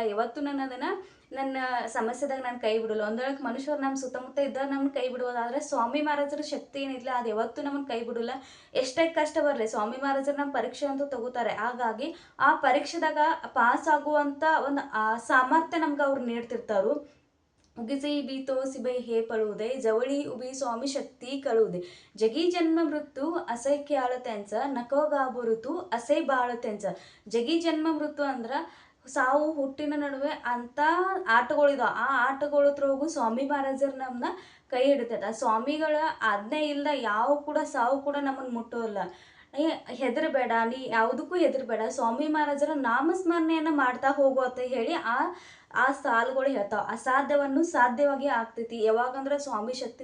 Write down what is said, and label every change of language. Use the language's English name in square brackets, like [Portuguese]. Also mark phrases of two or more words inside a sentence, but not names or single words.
[Kannada] ಯಾವತ್ತೂ ನಾನು ಅದನ್ನು ನನ್ನ ಸಮಸ್ಯೆದಾಗ ನಾನು ಕೈ ಬಿಡಲ್ಲ. ಒಂದೊಳಗೆ ಮನುಷ್ಯರು ನಮ್ಮ ಸುತ್ತಮುತ್ತ ಇದ್ದಾಗ ನಮ್ಗೆ ಕೈ ಬಿಡುವುದಾದ್ರೆ ಸ್ವಾಮಿ ಮಹಾರಾಜರ ಶಕ್ತಿ ಏನಿಲ್ಲ, ಅದು ಯಾವತ್ತೂ ನಮ್ಮನ್ನು ಕೈ ಬಿಡಲ್ಲ. ಎಷ್ಟೇ ಕಷ್ಟ ಬರಲಿ ಸ್ವಾಮಿ ಮಹಾರಾಜರು ನಮ್ಮ ಪರೀಕ್ಷೆ ಅಂತೂ ತಗೋತಾರೆ. ಹಾಗಾಗಿ ಆ ಪರೀಕ್ಷೆದಾಗ ಪಾಸ್ ಆಗುವಂಥ ಒಂದು ಸಾಮರ್ಥ್ಯ ನಮ್ಗೆ ಅವ್ರು ನೀಡ್ತಿರ್ತಾರು. [Marathi] उगीचे बी तोसिबे हे पळू जवळी उभी स्वामी शक्ती कळू जगी जन्म मृत्यू असे ख्याळ त्यांचा नको गाबुरुतू असे बाळ त्यांचा जगी जन्ಮ [Kannada] ಮೃತ್ಯು ಅಂದ್ರ ಸಾವು ಹುಟ್ಟಿನ ನಡುವೆ ಅಂತ ಆಟಗಳಿದಾವ ಆ ಆಟಗಳತ್ರೊಳಗು ಸ್ವಾಮಿ ಮಹಾರಾಜರು ನಮ್ಮನ್ನ ಕೈ ಹಿಡಿತೈತೆ ಆ ಸ್ವಾಮಿಗಳ ಆಜ್ಞೆ ಇಲ್ಲದ ಯಾವ ಕೂಡ ಸಾವು ಕೂಡ ನಮ್ಮನ್ನು ಮುಟ್ಟೋಲ್ಲ ಹೆದರಬೇಡ ನೀ ಯಾವುದಕ್ಕೂ ಹೆದರಬೇಡ ಸ್ವಾಮಿ ಮಹಾರಾಜರ ನಾಮಸ್ಮರಣೆಯನ್ನು ಮಾಡ್ತಾ ಹೋಗು ಅಂತ ಹೇಳಿ ಆ ಸಾಲುಗಳು ಹೇಳ್ತಾವ ಅಸಾಧ್ಯವನ್ನು ಸಾಧ್ಯವಾಗಿ ಆಗ್ತೈತಿ ಯಾವಾಗಂದ್ರೆ ಸ್ವಾಮಿ ಶಕ್ತಿ